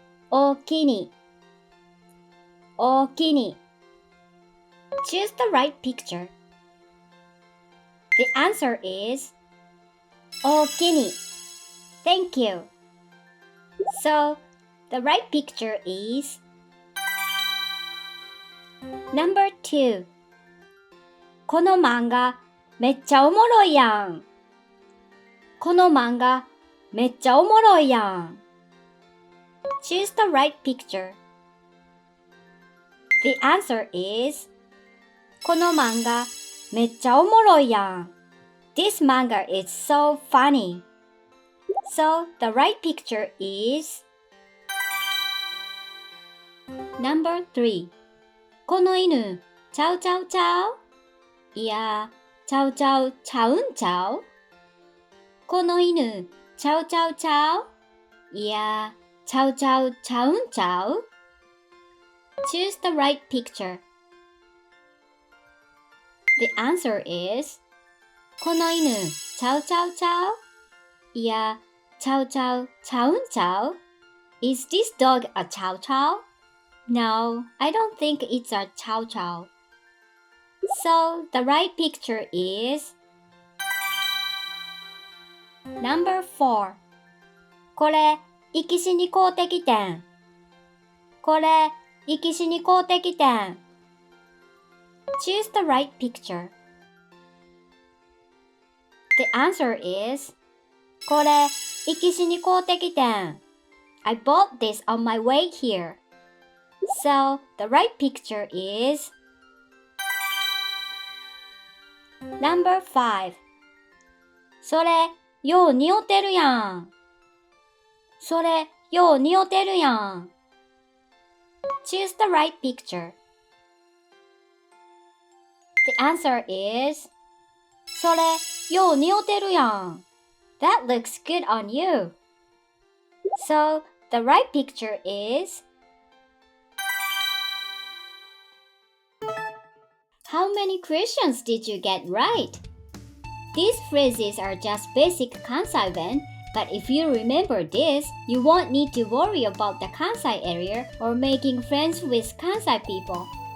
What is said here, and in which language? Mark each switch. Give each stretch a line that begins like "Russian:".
Japanese: おおきに おおきに
English: Choose the right picture. The answer is
Japanese: おおきに
English: Thank you. So, the right picture is Number 2.
Japanese: この漫画めっちゃおもろいやん。この漫画めっちゃおもろいやん。
English: Choose the right picture. The answer is
Japanese: この漫画めっちゃおもろいやん。
English: This manga is so funny. So, the right picture is Number 3.
Japanese: この犬、チャウチャウチャウいや、チャウチャウちゃうんちゃうこの犬、チャウチャウチャウいや、チャウチャウちゃうんちゃう
English: Choose the right picture. The answer is
Japanese: この犬、チャウチャウチャウいや、チャウチャウちゃうんちゃう
English: Is this dog a chow chow? No, I don't think it's a chow chow. So, the right picture is Number 4.
Japanese: これ、生き死に買うてきてん。これ、生き死に買うてきてん。
English: Choose the right picture. The answer is
Japanese: これ、生き死に買うてきてん。
English: I bought this on my way here. So, the right picture is Number 5.
Japanese: それ、よう似合てるやん。それ、よう似合てるやん。
English: Choose the right picture. The answer is
Japanese: それ、よう似合てるやん。
English: That looks good on you. So, the right picture is How many questions did you get right? These phrases are just basic Kansaiben, but if you remember this, you won't need to worry about the Kansai area or making friends with Kansai people.